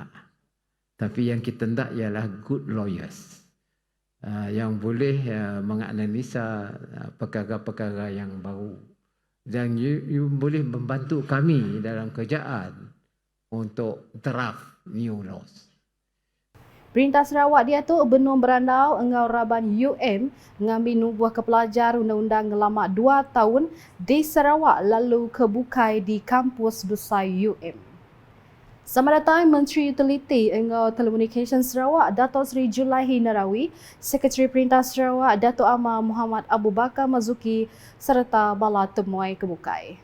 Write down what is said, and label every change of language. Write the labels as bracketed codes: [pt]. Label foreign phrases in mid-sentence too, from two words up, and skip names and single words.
[ms] Tapi yang kita nak ialah [en] good lawyers. [ms] Yang boleh menganalisa perkara-perkara yang baru. Dan you boleh membantu kami dalam kerjaan untuk [en] draft new laws. [iba] Perintah Sarawak dia tu benung berandau engau Raban UM ngambil nubuh ke pelajar undang-undang ngelamak 2 tahun di Sarawak lalu kebukai di kampus besar UM. Sama datang Menteri Utiliti engau Telekomunikasi Sarawak Datuk Seri Julaihi Narawi, Sekretari Perintah Sarawak Datuk Amar Muhammad Abu Bakar Mazuki serta bala temuai kebukai.